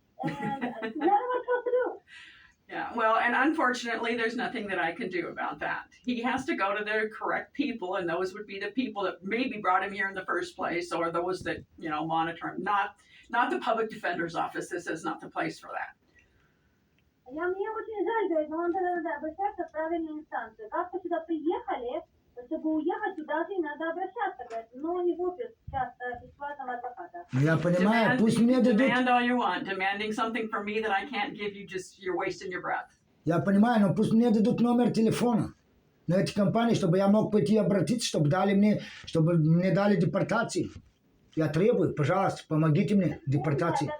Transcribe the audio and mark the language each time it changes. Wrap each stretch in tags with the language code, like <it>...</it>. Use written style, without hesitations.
<en>And what am I supposed to do? yeah, well, and unfortunately, there's nothing that I can do about that. He has to go to the correct people, and those would be the people that maybe brought him here in the first place, or those that, monitor him. Not the public defender's office. This is not the place for that.</en> <ru>Мне очень жаль, говорит, но он надо обращаться в правильные инстанции. Как вы сюда приехали, чтобы уехать, туда же надо обращаться, говорит, но не в офис бесплатного адвоката. Я понимаю, пусть мне дадут...</ru> <en>Demand all you want. Demanding something from me that I can't give you, just you're wasting your breath.</en> <ru>Я понимаю, но пусть мне дадут номер телефона на эти компании, чтобы я мог пойти обратиться, чтобы мне дали депортацию. Я требую, пожалуйста, помогите мне депортации.</ru>